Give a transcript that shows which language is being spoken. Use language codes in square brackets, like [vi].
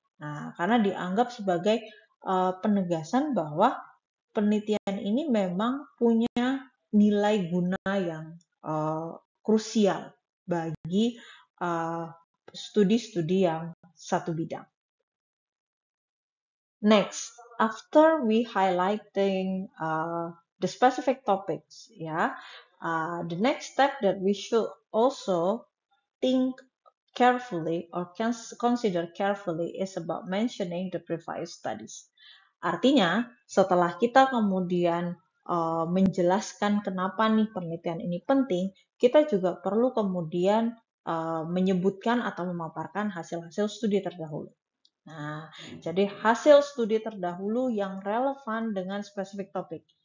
[id] Nah, karena dianggap sebagai penegasan bahwa penelitian ini memang punya nilai guna yang krusial bagi studi-studi yang satu bidang. [en] Next, after we highlighting the specific topics, the next step that we should also think carefully or consider carefully is about mentioning the previous studies. [id] Artinya, setelah kita kemudian menjelaskan kenapa nih penelitian ini penting, kita juga perlu kemudian menyebutkan atau memaparkan hasil-hasil studi terdahulu. Nah, jadi hasil studi terdahulu yang relevan dengan spesifik topik.